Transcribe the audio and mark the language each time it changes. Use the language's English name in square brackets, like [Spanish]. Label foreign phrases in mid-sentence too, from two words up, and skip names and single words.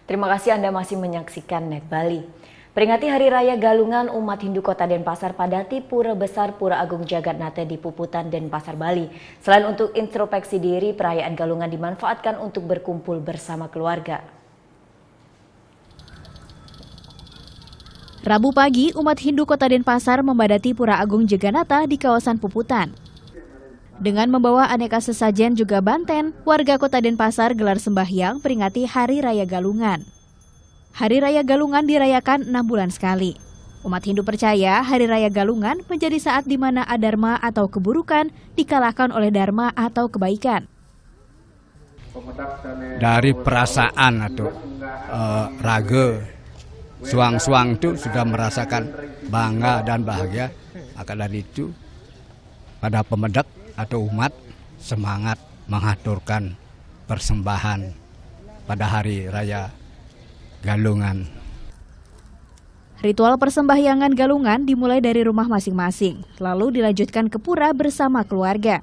[Indonesian] kasih Anda masih menyaksikan Net Bali. Peringati Hari Raya Galungan, umat Hindu Kota Denpasar padati Pura Besar Pura Agung Jagatnata di Puputan, Denpasar, Bali. Selain untuk introspeksi diri, perayaan Galungan dimanfaatkan untuk berkumpul bersama keluarga. Rabu pagi, umat Hindu Kota Denpasar membadati Pura Agung Jagatnata di kawasan Puputan. Dengan membawa aneka sesajen juga banten, warga Kota Denpasar gelar sembahyang peringati Hari Raya Galungan. Hari Raya Galungan dirayakan 6 bulan sekali. Umat Hindu percaya Hari Raya Galungan menjadi saat di mana adharma atau keburukan dikalahkan oleh dharma atau kebaikan. Dari perasaan atau raga, suang-suang itu sudah merasakan bangga dan bahagia. Maka dari itu, pada pemedak atau umat semangat mengaturkan persembahan pada Hari Raya Galungan. Ritual persembahyangan Galungan dimulai dari rumah masing-masing, lalu dilanjutkan ke pura bersama keluarga.